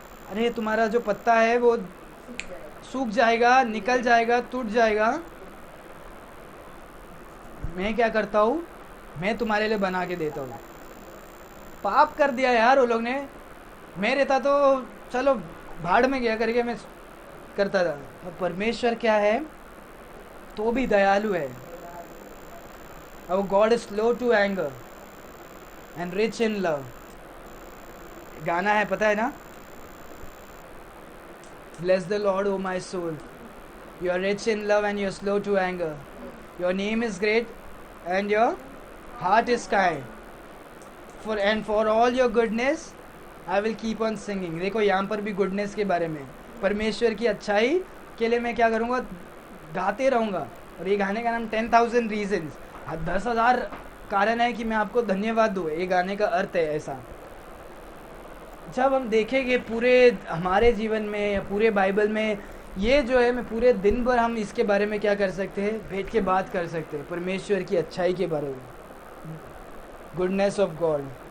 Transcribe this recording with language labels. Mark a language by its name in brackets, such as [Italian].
[Hindi] अरे तुम्हारा जो पत्ता है वो सूख जाएगा, निकल जाएगा, टूट जाएगा, मैं क्या करता हूँ, मैं तुम्हारे लिए बना के देता हूँ। पाप कर दिया यार वो लोग ने, मैं रहता तो चलो भाड़ में गया करके मैं करता था। तो परमेश्वर क्या है, तो भी दयालु है। [English] Our God is slow to anger and rich in love. [Hindi] गाना है, पता है ना, [English] Bless the Lord, O my soul. You are rich in love and you are slow to anger. Your name is great and your heart is kind. For all your goodness, I will keep on singing. [Hindi] देखो यहाँ पर भी goodness के बारे में, परमेश्वर की अच्छाई के लिए मैं क्या करूँगा, गाते रहूँगा। और ये गाने का नाम 10,000 reasons, 10,000 कारण है कि मैं आपको धन्यवाद दूँ। ये गाने का अर्थ है ऐसा। जब हम देखेंगे पूरे हमारे जीवन में या पूरे बाइबल में, ये जो है, मैं पूरे दिन भर हम इसके बारे में क्या कर सकते हैं, बैठ के बात कर सकते हैं, परमेश्वर की अच्छाई के बारे में, गुडनेस ऑफ गॉड।